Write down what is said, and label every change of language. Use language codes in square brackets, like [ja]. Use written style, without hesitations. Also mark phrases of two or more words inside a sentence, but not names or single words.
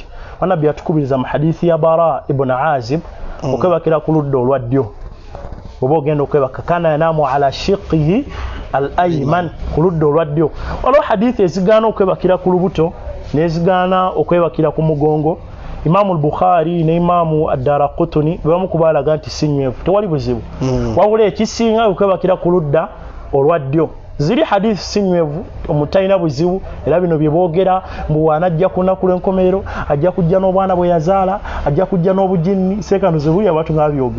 [lg] Wanabbi yatukubiriza mu hadithi ya Bara ibn Azib okwebakira ku ludda olwa ddyo. Oba ogenda okwebaka [ar] كان ينام على شقه الأيمن, [lg] ku ludda olwa ddyo. Waliwo hadithi ezigaana okwebakira ku lubuto n'ezigaana okwebakira ku mugongo. Imamu al-Bukhari ne Imamu ad-Daraqutni bamu kubalaga nti sinywevu tewali buzibu. Wabula ekisinga okwebakira ku ludda olwa ddyo. Ziri hadithi sinywevu omutayina buzibu, era bino bye boogera mbu wanajja ku lunaku lw'enkomerero ajja kujja n'obwana bwe yazaala, ajja kujja n'obujinni, seekanuze buli abantu nga byogera.